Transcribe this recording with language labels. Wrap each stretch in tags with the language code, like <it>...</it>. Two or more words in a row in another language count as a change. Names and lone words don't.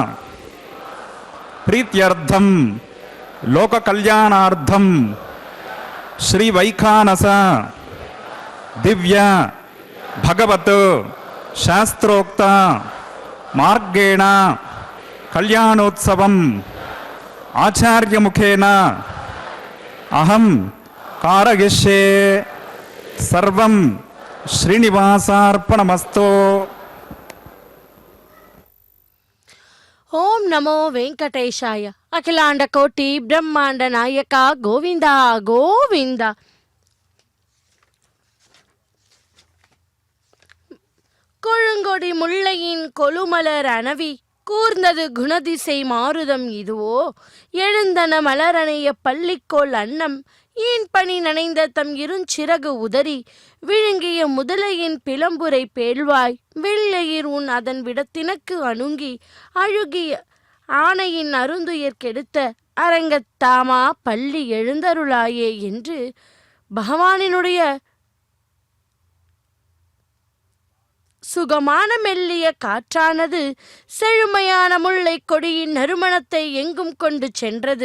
<sa>ప్రీత్యర్థం లోక కళ్యాణార్థం శ్రీ వైఖానస దివ్య భగవత్ శాస్త్రోక్త మార్గేణ కళ్యాణోత్సవం ఆచార్యముఖేన అహం కారయిష్యే. సర్వం శ్రీనివాసార్పణమస్తు. ఓం నమో వెంకటేశాయ. అఖిలాండ కోటి బ్రహ్మాండ నాయక గోవింద గోవింద.</sa> <ta>கொழுங்கொடி முல்லையின் கொலுமலர் அணவி கூர்ந்தது குணதிசை மாருதம் இதுவோ எழுந்தன மலரணைய பள்ளிக்கோள் அன்னம் ஈன் பனி நனைந்த தம் இருஞ்சிறகு உதறி விழுங்கிய முதலையின் பிளம்புரை பேழ்வாய் வெள்ளையீர் உன் அதன் விடத்தினக்கு அணுங்கி அழுகிய ஆணையின் அருந்துயிர் கெடுத்த அரங்கத்தாமா பள்ளி எழுந்தருளாயே என்று பகவானினுடைய சுகமான மெல்லிய காற்றானது செழுமையான முல்லை கொடியின் நறுமணத்தை எங்கும் கொண்டு சென்றது.</ta>